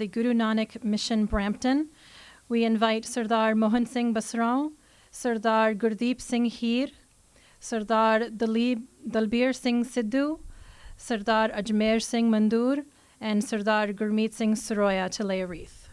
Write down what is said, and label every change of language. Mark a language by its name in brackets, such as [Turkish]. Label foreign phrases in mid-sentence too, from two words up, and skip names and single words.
[English] Guru Nanak Mission Brampton, we invite Sardar Mohan Singh Basrao, Sardar Gurdeep Singh Heer, Sardar Dalbir Singh Sidhu, Sardar Ajmer Singh Mandur, and Sardar Gurmeet Singh Saroya to lay a wreath.